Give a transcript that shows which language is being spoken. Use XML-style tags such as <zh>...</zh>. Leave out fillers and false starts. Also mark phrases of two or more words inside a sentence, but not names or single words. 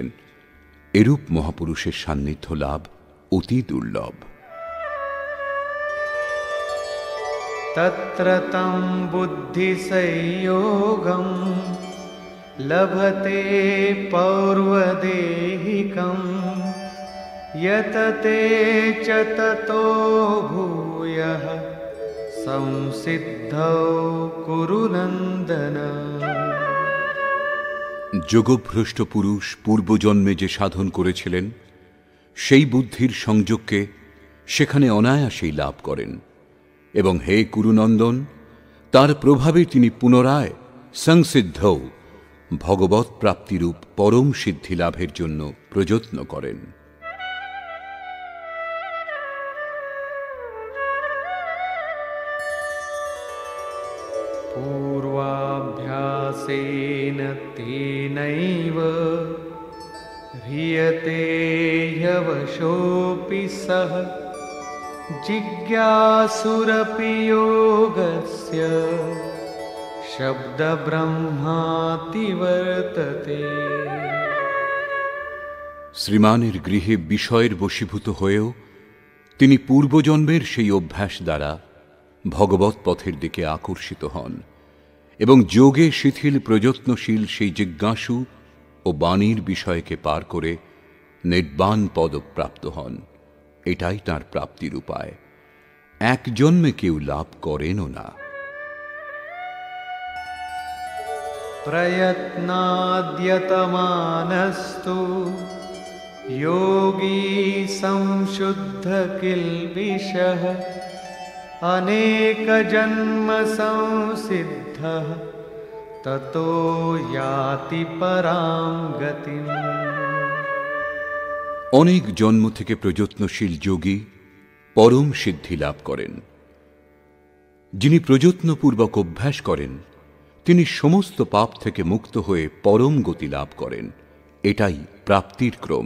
<bn>এরূপ মহাপুরুষের সান্নিধ্য লাভ অতি দুর্লভ।</bn> <sa>তত্র তং বুদ্ধি সংযোগং লভতে পৌর্বদেহিকং यतते च ततो भूयः संसिद्धौ कुरु नन्दन।</sa> <bn>যোগভ্রষ্ট পুরুষ পূর্বজন্মে যে সাধন করেছিলেন, সেই বুদ্ধির সংযোগকে সেখানে অনায়াসেই লাভ করেন, এবং হে কুরুনন্দন, তার প্রভাবে তিনি পুনরায় সংসিদ্ধৌ ভগবৎ প্রাপ্তিরূপ পরম সিদ্ধি লাভের জন্য প্রযত্ন করেন।</bn> <sa>पूर्वाभ्यासेन तेनैव ह्रियते ह्यवशोऽपि सः जिज्ञासुरपि योगस्य शब्दब्रह्माति वर्तते।</sa> <bn>শ্রীমানের গৃহে বিষয়ের বশীভূত হয়েও তিনি পূর্বজন্মের সেই অভ্যাস দ্বারা ভগবৎ পথের দিকে আকর্ষিত হন, এবং যোগে শিথিল প্রযত্নশীল সেই জিজ্ঞাসু ও বাণীর বিষয়কে পার করে নির্বাণ পদ প্রাপ্ত হন। এটাই তাঁর প্রাপ্তির উপায়। এক জন্মে কেউ লাভ করেনও না।</bn> <sa>প্রয়ত্নাদ্যতমানস্তু योगी संशुद्ध किल्बिषः अनेक जन्म संसिद्धः ततो याति परां गतिम्।</sa> <bn>অনেক জন্ম থেকে প্রযত্নশীল যোগী পরম সিদ্ধি লাভ করেন। যিনি প্রযত্নপূর্বক অভ্যাস করেন, তিনি সমস্ত পাপ থেকে মুক্ত হয়ে পরম গতি লাভ করেন। এটাই প্রাপ্তির ক্রম।</bn>